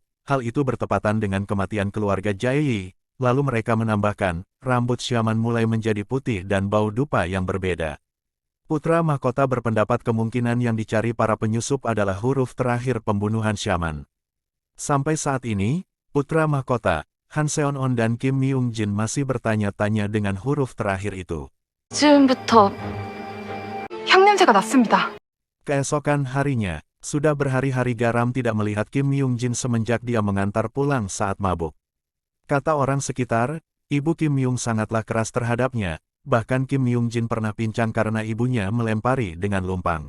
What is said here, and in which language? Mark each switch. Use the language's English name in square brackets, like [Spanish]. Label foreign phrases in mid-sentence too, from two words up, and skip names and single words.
[Indonesian] Hal itu bertepatan dengan kematian keluarga Jaeyi. Lalu mereka menambahkan, rambut Shaman mulai menjadi putih dan bau dupa yang berbeda. Putra mahkota berpendapat kemungkinan yang dicari para penyusup adalah huruf terakhir pembunuhan Shaman. Sampai saat ini, putra mahkota, Han Seon-on dan Kim Myung-jin masih bertanya-tanya dengan huruf terakhir itu. [Korean] 지금부터 향냄새가 났습니다. [Indonesian] Keesokan harinya, sudah berhari-hari Garam tidak melihat Kim Myung-jin semenjak dia mengantar pulang saat mabuk. Kata orang sekitar, ibu Kim Myung sangatlah keras terhadapnya, bahkan Kim Myung-jin pernah pincang karena ibunya melempari dengan lumpang.